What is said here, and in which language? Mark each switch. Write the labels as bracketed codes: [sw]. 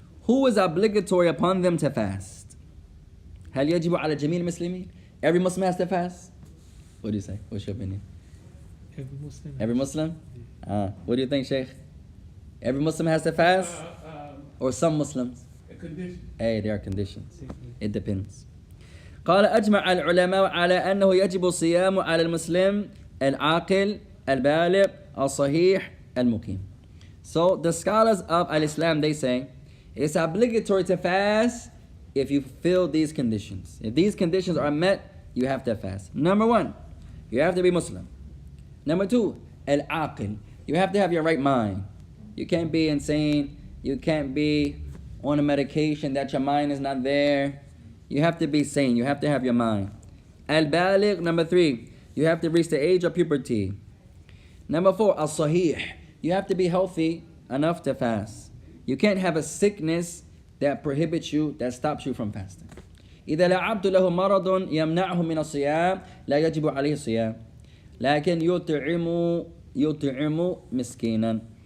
[en] Who is obligatory upon them to fast? [ar] هل يجب على جميع المسلمين? [en] Every Muslim has to fast? What do you say? What's your opinion? Every Muslim. Every Muslim? What do you think, Shaik? Every Muslim has to fast? Or some Muslims? A condition. Hey, there are conditions. It depends. [ar] قال أجمع العلماء على أنه يجب الصيام على المسلم العاقل البالغ الصحيح المقيم. [en] So the scholars of Al-Islam, they say it's obligatory to fast if you fill these conditions. If these conditions are met, you have to fast. Number one, you have to be Muslim. Number two, al-aqil. You have to have your right mind. You can't be insane. You can't be on a medication that your mind is not there. You have to be sane. You have to have your mind. Al-baligh, number three, you have to reach the age of puberty. Number four, al-sahih. You have to be healthy enough to fast. You can't have a sickness that prohibits you, that stops you from fasting. [ar] إذا لعبت له مرض يمنعه من الصيام لا يجب عليه الصيام لكن يطعم مسكينا.